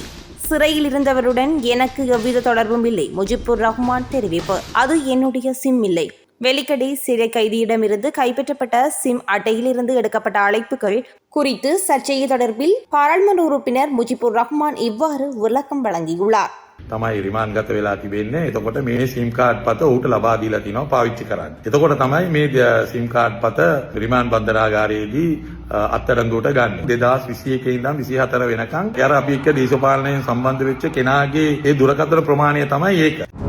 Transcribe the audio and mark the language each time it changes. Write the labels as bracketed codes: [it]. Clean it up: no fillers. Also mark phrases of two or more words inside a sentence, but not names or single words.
[ta] சிறையில் இருந்தவருடன் எனக்கு எவ்வித தொடர்பும் இல்லை. முஜிபுர் ரஹ்மான் தெரிவிப்பு. அது என்னுடைய சிம் இல்லை. வெலிக்கடை சிறை கைதியிடமிருந்து கைப்பற்றப்பட்ட சிம் அட்டையிலிருந்து எடுக்கப்பட்ட அழைப்புகள் குறித்து சர்ச்சை தொடர்பில் பாராளுமன்ற உறுப்பினர் முஜிபுர் ரஹ்மான் இவ்வாறு விளக்கம் வழங்கியுள்ளார். [si] තමයි රිමාන්ඩ් ගත වෙලා තිබෙන්නේ. එතකොට මේ [en] SIM card [si] පත ඌට ලබා දීලා තිනවා පාවිච්චි කරන්න. එතකොට තමයි මේ [en] SIM card [si] පත රිමාන්ඩ් බන්දනාගාරයේදී අත්අඩංගුවට ගන්න. 2021 ඉඳන් 24 වෙනකන් අර අපි එක්ක දේශපාලනයෙන් සම්බන්ධ වෙච්ච කෙනාගේ ඒ දුරකථන ප්‍රමාණය තමයි ඒක.